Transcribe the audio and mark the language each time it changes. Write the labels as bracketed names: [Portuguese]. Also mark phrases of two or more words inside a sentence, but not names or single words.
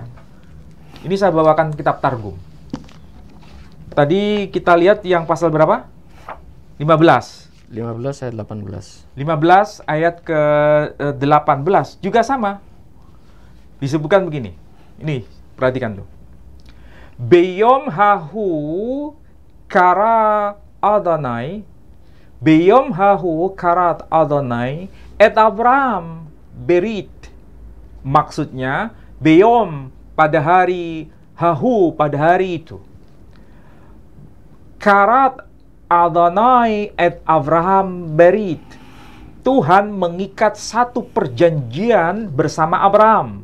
[Indonesian] Ini saya bawakan kitab Targum. Tadi kita lihat yang pasal berapa? 15 ayat 18. 15 ayat ke 18 juga sama. Disebutkan begini. Ini, perhatikan tuh. [Hebrew] ביום ההוא קרא Adonai, ביום ההוא כרת Adonai את Abraham ברית. [Indonesian] Maksudnya, Beyom pada hari hahu, pada hari itu. [Hebrew] Karat Adonai et Abraham berit. [Indonesian] Tuhan mengikat satu perjanjian bersama Abraham.